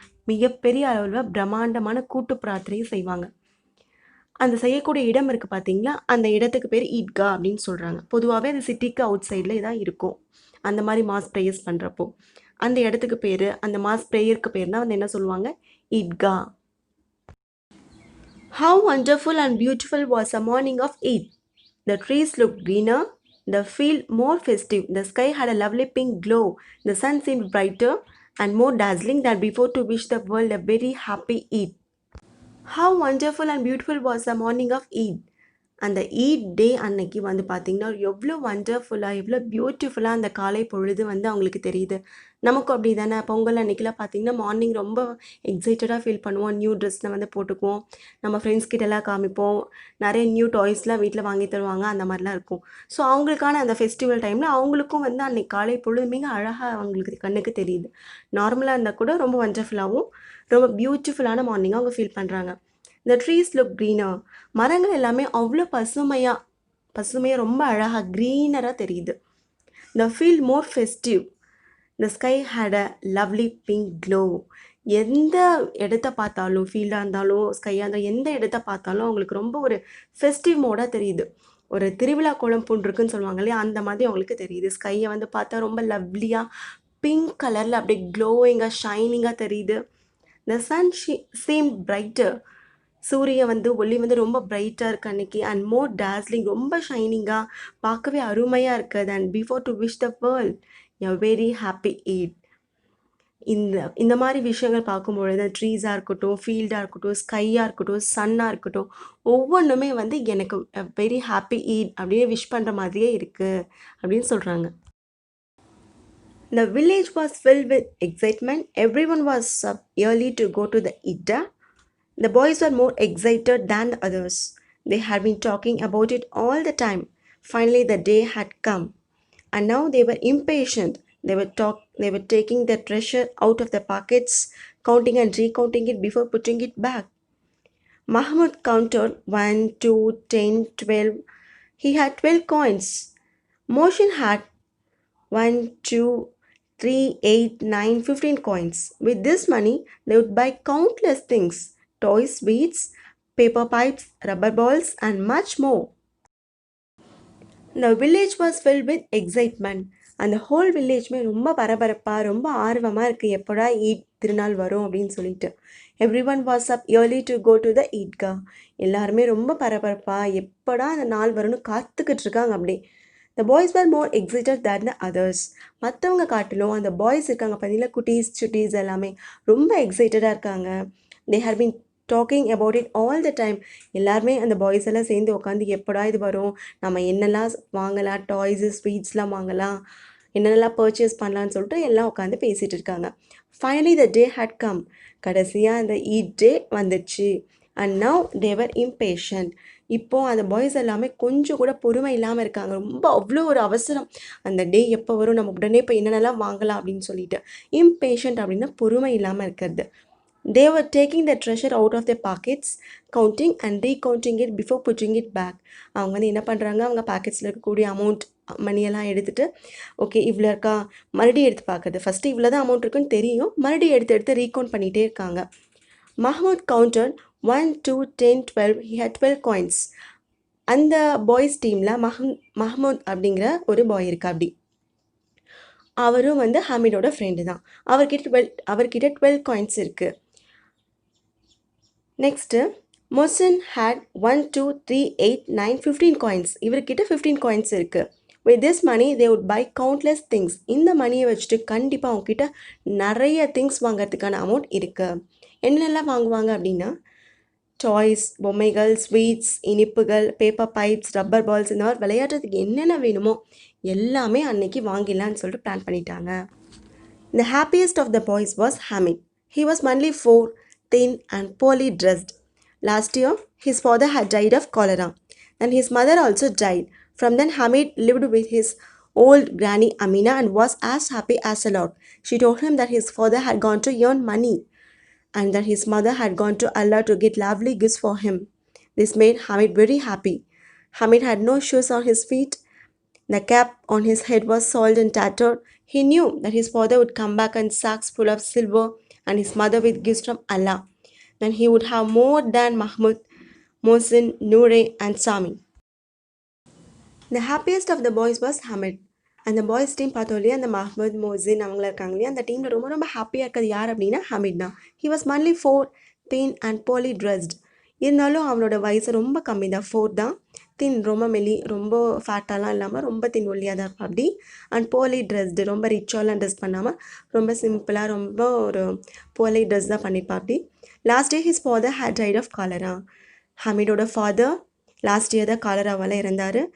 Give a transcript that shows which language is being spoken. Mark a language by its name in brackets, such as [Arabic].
[Tamil] மிகப்பெரிய அளவில் பிரம்மாண்டமான கூட்டு பிரார்த்தனையும் செய்வாங்க. அந்த செய்யக்கூடிய இடம் இருக்குது பார்த்தீங்களா, அந்த இடத்துக்கு பேர் ஈத்கா அப்படின்னு சொல்கிறாங்க. பொதுவாகவே அது சிட்டிக்கு அவுட் சைடில் தான் இருக்கும். அந்த மாதிரி மாஸ் ப்ரேயர்ஸ் பண்ணுறப்போ அந்த இடத்துக்கு பேர், அந்த மாஸ் ப்ரேயருக்கு பேர் தான் வந்து என்ன சொல்லுவாங்க, Idgah. [English] How wonderful and beautiful was the morning of Eid. The trees looked greener, the field more festive, the sky had a lovely pink glow, the sun seemed brighter and more dazzling than before to wish the world a very happy Eid. How wonderful and beautiful was the morning of Eid. [Tamil] அந்த eat டே அன்னைக்கு வந்து பார்த்திங்கன்னா எவ்வளோ வண்டர்ஃபுல்லாக, எவ்வளோ பியூட்டிஃபுல்லாக அந்த காலை பொழுது வந்து அவங்களுக்கு தெரியுது. நமக்கும் அப்படி தானே, பொங்கல் அன்றைக்கெலாம் பார்த்திங்கன்னா மார்னிங் ரொம்ப எக்ஸைட்டடாக ஃபீல் பண்ணுவோம். நியூ ட்ரெஸ்லாம் வந்து போட்டுக்குவோம், நம்ம ஃப்ரெண்ட்ஸ் கிட்டலாம் காமிப்போம், நிறைய நியூ டாய்ஸ்லாம் வீட்டில் வாங்கி தருவாங்க, அந்த மாதிரிலாம் இருக்கும். ஸோ அவங்களுக்கான அந்த ஃபெஸ்டிவல் டைமில் அவங்களுக்கும் வந்து அன்றைக்கி காலை பொழுது மிக அழகாக அவங்களுக்கு கண்ணுக்கு தெரியுது. நார்மலாக இருந்தால் கூட ரொம்ப வண்டர்ஃபுல்லாகவும் ரொம்ப பியூட்டிஃபுல்லான மார்னிங்காக அவங்க ஃபீல் பண்ணுறாங்க. [English] The trees look greener. [Tamil] மரங்கள் எல்லாமே அவ்வளோ பசுமையாக ரொம்ப அழகாக க்ரீனராக தெரியுது. [English] The field more festive. The sky had a lovely pink glow. [Tamil] எந்த இடத்த பார்த்தாலும், ஃபீல்டாக இருந்தாலும் ஸ்கையாக இருந்தாலும், எந்த இடத்த பார்த்தாலும் அவங்களுக்கு ரொம்ப ஒரு ஃபெஸ்டிவ் மோடாக தெரியுது. ஒரு திருவிழா கோலம் பூண்டிருக்குன்னு சொல்லுவாங்க இல்லையா, அந்த மாதிரி அவங்களுக்கு தெரியுது. ஸ்கையை வந்து பார்த்தா ரொம்ப லவ்லியாக பிங்க் கலரில் அப்படியே க்ளோயிங்காக ஷைனிங்காக தெரியுது. [English] The sun seemed brighter. [Tamil] சூரியன் வந்து ஒளி வந்து ரொம்ப பிரைட்டாக இருக்குது அன்றைக்கி. [English] and more dazzling, [Tamil] ரொம்ப ஷைனிங்காக பார்க்கவே அருமையாக இருக்குது. [English] And before to wish the world a very happy Eid. [Tamil] இந்த மாதிரி விஷயங்கள் பார்க்கும்பொழுது ட்ரீஸாக இருக்கட்டும், ஃபீல்டாக இருக்கட்டும், ஸ்கையாக இருக்கட்டும், சன்னாக இருக்கட்டும், ஒவ்வொன்றுமே வந்து எனக்கு [English] very happy Eid [Tamil] அப்படியே விஷ் பண்ணுற மாதிரியே இருக்குது அப்படின்னு சொல்கிறாங்க. [English] The village was filled with excitement. Everyone was up early to go to the Idda. The boys were more excited than the others. They had been talking about it all the time. Finally, the day had come, and now they were impatient. They were taking their treasure out of their pockets, counting and recounting it before putting it back. Mahmud counted 1, 2, 10, 12. He had 12 coins. Mohsin had 1, 2, 3, 8, 9, 15 coins. With this money, they would buy countless things: toys, sweets, paper pipes, rubber balls, and much more. The village was filled with excitement. [Tamil] அந்த whole வில்லேஜ்மே ரொம்ப பரபரப்பாக, ரொம்ப ஆர்வமாக இருக்குது, எப்படா ஈத் திருநாள் வரும் அப்படின்னு சொல்லிட்டு. [English] Everyone was up early to go to the Eidgah. [Tamil] எல்லாருமே ரொம்ப பரபரப்பா எப்படா அந்த நாள் வரும்னு காத்துக்கிட்டு இருக்காங்க அப்படி. [English] The boys were more excited than the others. [Tamil] மற்றவங்க காட்டிலும் அந்த பாய்ஸ் இருக்காங்க பார்த்தீங்களா, குட்டீஸ் சுட்டீஸ் எல்லாமே ரொம்ப எக்ஸைட்டடாக இருக்காங்க. [English] They had been talking about it all the time. [Tamil] எல்லாருமே அந்த பாய்ஸ் எல்லாம் சேர்ந்து உட்காந்து எப்படா இது வரும், நம்ம என்னெல்லாம் வாங்கலாம், டாய்ஸு ஸ்வீட்ஸ்லாம் வாங்கலாம், என்னென்னலாம் பர்ச்சேஸ் பண்ணலான்னு சொல்லிட்டு எல்லாம் உட்காந்து பேசிகிட்டு இருக்காங்க. [English] Finally the day had come. [Tamil] கடைசியாக அந்த ஈட் டே வந்துடுச்சு. [English] And now they were impatient. [Tamil] இப்போது அந்த பாய்ஸ் எல்லாமே கொஞ்சம் கூட பொறுமை இல்லாமல் இருக்காங்க. ரொம்ப அவ்வளோ ஒரு அவசரம், அந்த டே எப்போ வரும், நம்ம உடனே இப்போ என்னென்னலாம் வாங்கலாம் அப்படின்னு சொல்லிட்டு. இம்பேஷண்ட் அப்படின்னா பொறுமை இல்லாமல் இருக்கிறது. [English] They were taking the treasure out of their pockets, counting and recounting it before putting it back. [Tamil] அவங்க வந்து என்ன பண்ணுறாங்க, அவங்க பாக்கெட்ஸில் இருக்கக்கூடிய அமௌண்ட் மணியெல்லாம் எடுத்துகிட்டு, ஓகே இவ்வளோ இருக்கா, மறுபடியும் எடுத்து பார்க்குறது. ஃபஸ்ட்டு இவ்வளோ தான் அமௌண்ட் இருக்குன்னு தெரியும், மறுபடியும் எடுத்து ரீகவுண்ட் பண்ணிகிட்டே இருக்காங்க. [English] Mahmoud counted 1, 2, 10, 12. He had 12 coins. [Tamil] அந்த பாய்ஸ் டீமில் மஹமூத் அப்படிங்கிற ஒரு பாய் இருக்கா அப்படி. அவரும் வந்து ஹமீடோட ஃப்ரெண்டு தான். அவர்கிட்ட 12 காயின்ஸ் இருக்குது. [English] Next Mohsin had 1, 2, 3, 8, 9, 15 coins. [Tamil] இவர்கிட்ட 15 காயின்ஸ் இருக்குது. [English] With this money they would buy countless things. [Tamil] இந்த மணியை வச்சுட்டு கண்டிப்பாக அவங்கக்கிட்ட நிறைய திங்ஸ் வாங்கிறதுக்கான அமௌண்ட் இருக்குது. என்னெல்லாம் வாங்குவாங்க அப்படின்னா, டாய்ஸ், பொம்மைகள், ஸ்வீட்ஸ், இனிப்புகள், பேப்பர் பைப்ஸ், ரப்பர் பால்ஸ், இந்த மாதிரி விளையாடுறதுக்கு என்னென்ன வேணுமோ எல்லாமே அன்னைக்கு வாங்கிடலான்னு சொல்லிட்டு பிளான் பண்ணிட்டாங்க. [English] The happiest of the boys was Hamid. He was only 4, thin and poorly dressed. Last year, his father had died of cholera, and his mother also died. From then, Hamid lived with his old granny Amina and was as happy as a lark. She told him that his father had gone to earn money and that his mother had gone to Allah to get lovely gifts for him. This made Hamid very happy. Hamid had no shoes on his feet. The cap on his head was soiled and tattered. He knew that his father would come back in sacks full of silver and his mother with gifts from Allah. Then he would have more than Mahmud, Mohsin, Noore and Sami. The happiest of the boys was Hamid. [Tamil] அந்த boys team பார்த்தோம் இல்லையா, அந்த மஹ்மத், மோசின் அவங்கள இருக்காங்க இல்லையா, அந்த டீமில் ரொம்ப ரொம்ப ஹாப்பியாக இருக்கிறது யார் அப்படின்னா ஹமீட் தான். [English] He was only 4, thin and poorly dressed. [Tamil] இருந்தாலும் அவனோட வயசு ரொம்ப கம்மி தான், 4 தான். தின் ரொம்ப ரொம்ப ஃபேட்டாலாம் இல்லாமல் ரொம்ப தின் ஒல்லியாக தான் இருப்பா அப்படி. அண்ட் போலி ட்ரெஸ்டு, ரொம்ப ரிச்சாலாம் ட்ரெஸ் பண்ணாமல் ரொம்ப சிம்பிளாக ரொம்ப ஒரு போலி ட்ரெஸ் தான் பண்ணிப்பா அப்படி. [English] Last day his father had died of cholera. [Tamil] ஹமீடோட father last year தான் காலராவால் இறந்தார்.